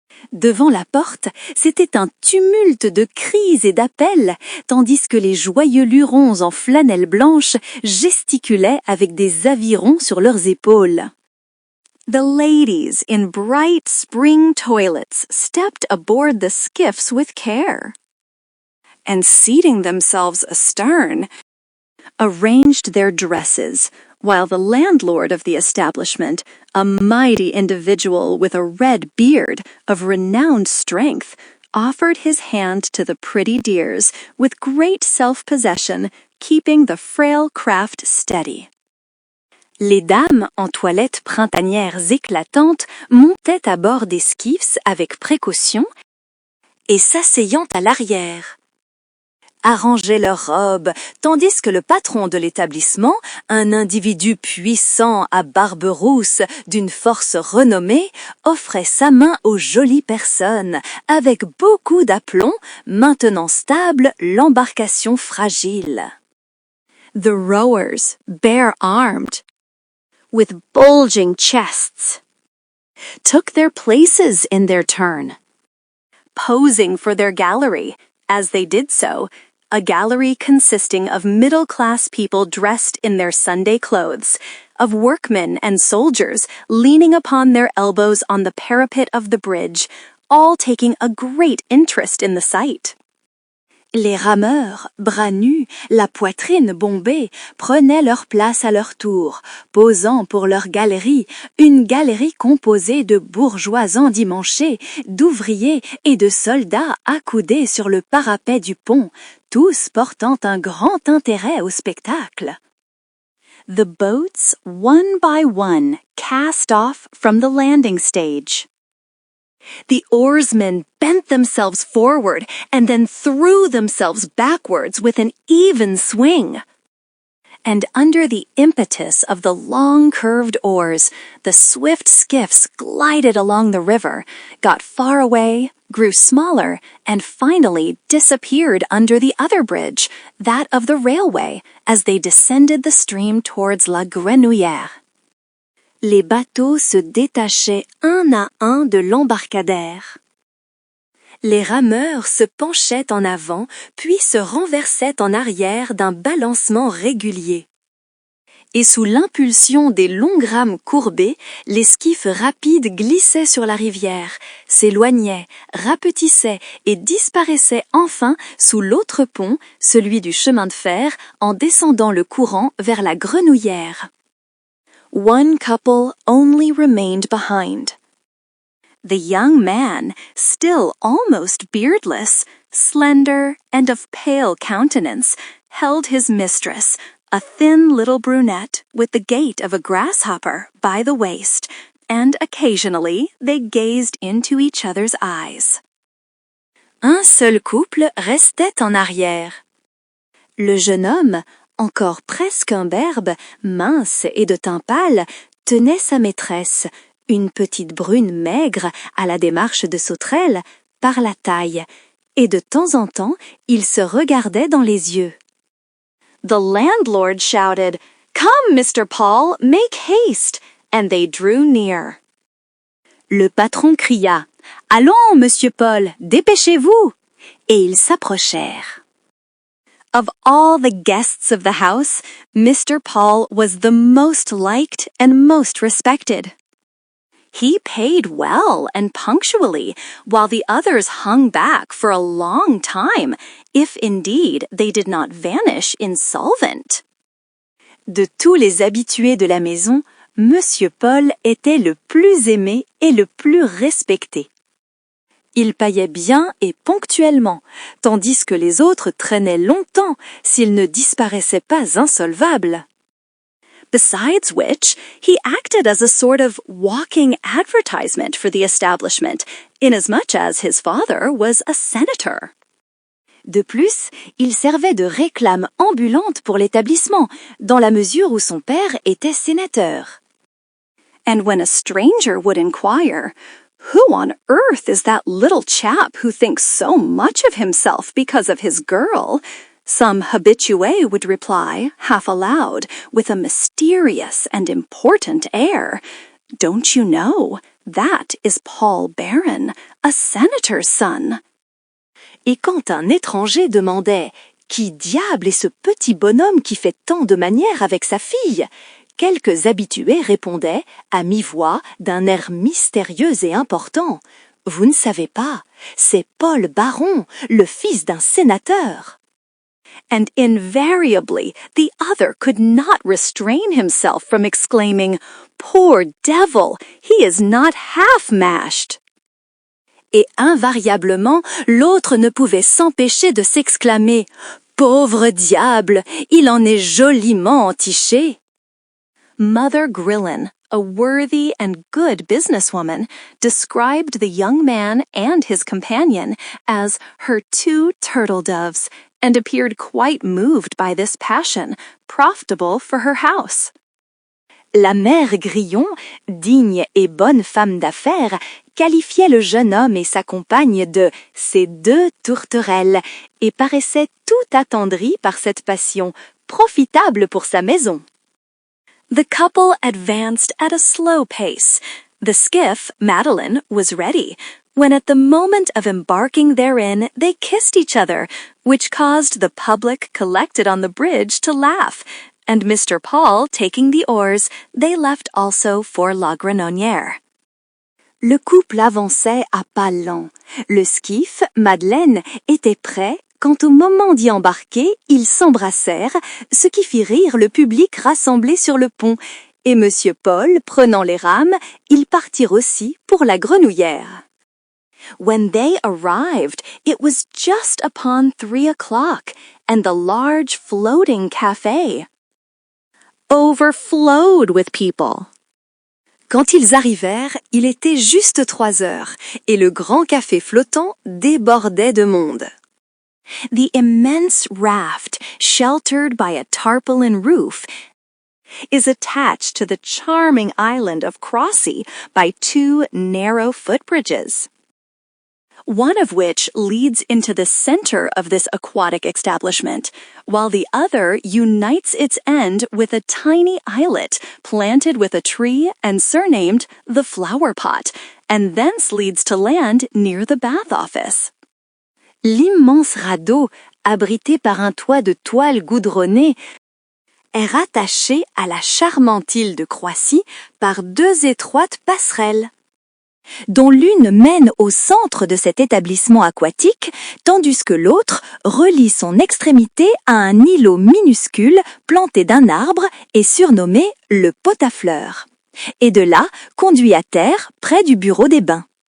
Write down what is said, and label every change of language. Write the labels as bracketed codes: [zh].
[fr] Devant la porte, c'était un tumulte de cris et d'appels, tandis que les joyeux lurons en flanelle blanche gesticulaient avec des avirons sur leurs épaules. [en] The ladies in bright spring toilets stepped aboard the skiffs with care, and seating themselves astern, arranged their dresses, while the landlord of the establishment, a mighty individual with a red beard of renowned strength, offered his hand to the pretty dears with great self-possession, keeping the frail craft steady. [fr] Les dames en toilettes printanières éclatantes montaient à bord des skiffs avec précaution et s'asseyant à l'arrière. Arrangeaient leurs robes, tandis que le patron de l'établissement, un individu puissant à barbe rousse d'une force renommée, offrait sa main aux jolies personnes, avec beaucoup d'aplomb, maintenant stable l'embarcation fragile. [en] The rowers, bare-armed, with bulging chests, took their places in their turn, posing for their gallery. As they did so, a gallery consisting of middle-class people dressed in their Sunday clothes, of workmen and soldiers leaning upon their elbows on the parapet of the bridge, all taking a great interest in the sight. [fr] Les rameurs, bras nus, la poitrine bombée, prenaient leur place à leur tour, posant pour leur galerie, une galerie composée de bourgeois endimanchés, d'ouvriers et de soldats accoudés sur le parapet du pont, tous portant un grand intérêt au spectacle. [en] The boats, one by one, cast off from the landing stage. The oarsmen bent themselves forward and then threw themselves backwards with an even swing. And under the impetus of the long curved oars, the swift skiffs glided along the river, got far away, grew smaller, and finally disappeared under the other bridge, that of the railway, as they descended the stream towards La Grenouillère. [fr] Les bateaux se détachaient un à un de l'embarcadère. Les rameurs se penchaient en avant, puis se renversaient en arrière d'un balancement régulier. Et sous l'impulsion des longues rames courbées, les skiffs rapides glissaient sur la rivière, s'éloignaient, rapetissaient et disparaissaient enfin sous l'autre pont, celui du chemin de fer, en descendant le courant vers la Grenouillère. [en] One couple only remained behind. The young man, still almost beardless, slender and of pale countenance, held his mistress, a thin little brunette with the gait of a grasshopper, by the waist, and occasionally they gazed into each other's eyes. [fr] Un seul couple restait en arrière. Le jeune homme, encore presque imberbe, mince et de teint pâle, tenait sa maîtresse, une petite brune maigre à la démarche de sauterelle, par la taille, et de temps en temps, ils se regardaient dans les yeux. [en] The landlord shouted, "Come, Mr. Paul, make haste!" and they drew near. [fr] Le patron cria, "Allons, Monsieur Paul, dépêchez-vous!" et ils s'approchèrent. [en] Of all the guests of the house, Mr. Paul was the most liked and most respected. He paid well and punctually, while the others hung back for a long time, if indeed they did not vanish insolvent. [fr] De tous les habitués de la maison, Monsieur Paul était le plus aimé et le plus respecté. Il payait bien et ponctuellement, tandis que les autres traînaient longtemps s'ils ne disparaissaient pas insolvables. [en] Besides which, he acted as a sort of walking advertisement for the establishment, inasmuch as his father was a senator. [fr] De plus, il servait de réclame ambulante pour l'établissement, dans la mesure où son père était sénateur. [en] And when a stranger would inquire, "Who on earth is that little chap who thinks so much of himself because of his girl?" some habitué would reply, half aloud, with a mysterious and important air, "Don't you know? That is Paul Barron, a senator's son." [fr] Et quand un étranger demandait « Qui diable est ce petit bonhomme qui fait tant de manières avec sa fille ?» quelques habitués répondaient, à mi-voix, d'un air mystérieux et important, « Vous ne savez pas, c'est Paul Baron, le fils d'un sénateur. » [en] And invariably, the other could not restrain himself from exclaiming, "Poor devil, he is not half mashed." [fr] Et invariablement, l'autre ne pouvait s'empêcher de s'exclamer, "Pauvre diable, il en est joliment entiché." [en] Mother Grillon, a worthy and good businesswoman, described the young man and his companion as her two turtle doves, and appeared quite moved by this passion, profitable for her house. [fr] La mère Grillon, digne et bonne femme d'affaires, qualifiait le jeune homme et sa compagne de « ses deux tourterelles » et paraissait tout attendri par cette passion, profitable pour sa maison. [en] The couple advanced at a slow pace. The skiff, Madeline, was ready, when at the moment of embarking therein they kissed each other, which caused the public collected on the bridge to laugh, and Mr. Paul taking the oars, they left also for La Grenonnière. [fr] Le couple avançait à pas lents. Le skiff, Madeleine, était prêt quand au moment d'y embarquer, ils s'embrassèrent, ce qui fit rire le public rassemblé sur le pont, et Monsieur Paul, prenant les rames, ils partirent aussi pour la Grenouillère. [en] When they arrived, it was just upon 3 o'clock, and the large floating café overflowed with people. [fr] Quand ils arrivèrent, il était juste 3 heures, et le grand café flottant débordait de monde. [en] The immense raft, sheltered by a tarpaulin roof, is attached to the charming island of Crossy by 2 narrow footbridges, one of which leads into the center of this aquatic establishment, while the other unites its end with a tiny islet planted with a tree and surnamed the Flower Pot, and thence leads to land near the bath office. [fr] L'immense radeau, abrité par un toit de toile goudronnée, est rattaché à la charmante île de Croissy par 2 étroites passerelles, dont l'une mène au centre de cet établissement aquatique, tandis que l'autre relie son extrémité à un îlot minuscule planté d'un arbre et surnommé le pot à fleurs, et de là conduit à terre près du bureau des bains.